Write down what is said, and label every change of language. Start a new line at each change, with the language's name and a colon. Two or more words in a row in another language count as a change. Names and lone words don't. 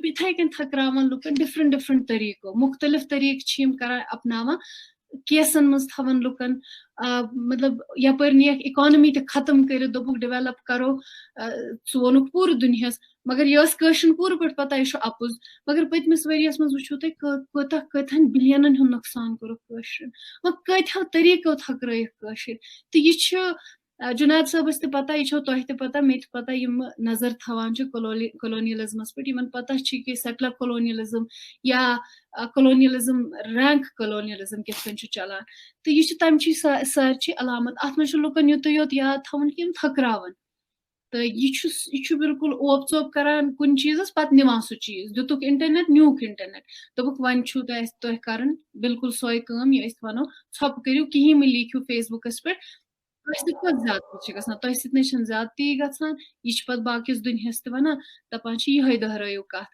Kashmiri: یِتھٕے کٔنۍ تھکراوان لُکن ڈِفرنٹ طٔریٖقو مُختٔلِف طٔریٖقہٕ چھِ یِم کران اپناوان کیسن منٛز تھاوان لُکن مطلب یپٲرۍ نِیَکھ اِکانمی تہِ ختم کٔرِتھ دوٚپُکھ ڈیولپ کرو ژٕ ووٚنُکھ پوٗرٕ دُنیاہس مگر یہِ ٲس کٲشرٮ۪ن پوٗرٕ پٲٹھۍ پتہ یہِ چھُ اپُز مگر پٔتمِس ؤریس منٛز وٕچھِو تُہۍ کۭتہن بِلینن ہُنٛد نۄقصان کوٚرُکھ کٲشرٮ۪ن وۄنۍ کۭتہو طٔریٖقو تھکرٲیِکھ کٲشِر تہٕ یہِ چھُ Junaid صٲبس تہِ پتہ, یہِ چھو تۄہہِ تہِ پتہ, مےٚ تہِ پتہ, یِم نظر تھاوان چھِ colonialismس پٮ۪ٹھ, یِمن پتہ چھِ کہِ
English: settler colonialism
Kashmiri: یا
English: colonialism rank colonialism
Kashmiri: کِتھ کٔنۍ چھُ چلان, تہٕ یہِ چھِ تمچی سارچی علامت. اتھ منٛز چھُ لُکن یُتُے یوت یاد تھاوُن کہِ یِم تھٔکراوان, تہٕ یہِ چھُ بِلکُل اوپ ژوپ کران کُنہِ چیٖزس, پتہٕ نِوان سُہ چیٖز, دِتُکھ انٹرنیٹ, نیوٗکھ انٹرنیٹ, دوٚپُکھ وۄنۍ چھُو تۄہہِ کرٕنۍ بِلکُل سۄے کٲم یہِ أسۍ ونو, ژھۄپہٕ کٔرِو, کِہیٖنۍ مہٕ لیٖکھِو فیس بُکس پٮ۪ٹھ, تۄہہِ سۭتۍ کۄس زیادتی چھِ گژھان, تۄہہِ سۭتۍ نَے چھنہٕ زیادتی گژھان, یہِ چھِ پتہٕ باقیس دُنیاہس تہِ ونان, دپان چھِ یِہے دٔہرٲیِو کتھ.